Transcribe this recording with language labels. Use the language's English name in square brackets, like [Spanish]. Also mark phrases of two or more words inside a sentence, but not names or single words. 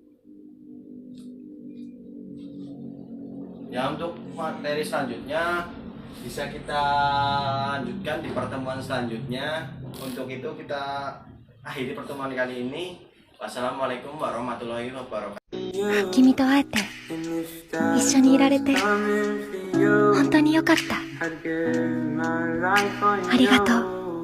[Indonesian] Ya, untuk materi selanjutnya bisa kita lanjutkan di pertemuan selanjutnya. Untuk itu kita akhiri pertemuan kali ini. [Arabic] والسلام عليكم ورحمة الله وبركاته. [Japanese] 君と会えて一緒にいられて本当によかった。ありがとう。